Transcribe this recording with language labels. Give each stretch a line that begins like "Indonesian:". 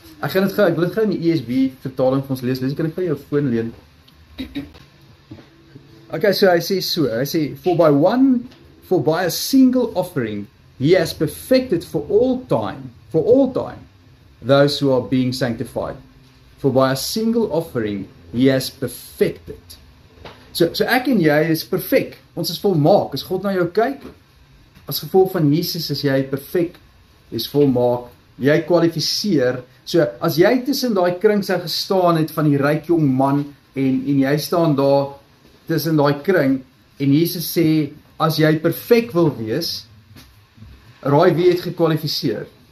Afrikaans: Ek wil dit gou in die ESV vertaling vir ons lees, kan ek vir jou foon leen?
English: Okay,
Afrikaans: so hy sê,
English: for by a single offering, he has perfected for all time, those who are being sanctified. For by a single offering, he has perfected.
Afrikaans: So ek en jy is perfek, ons is volmaak, as God na jou kyk, as gevolg van Jesus is jy perfek, is volmaak, jy kwalifiseer, so as jy tussen daai kring sou gestaan het van die ryk jong man, en jy staan daar tussen daai kring, en Jesus sê, as jy perfek wil wees, raai wie het gekwalifiseer?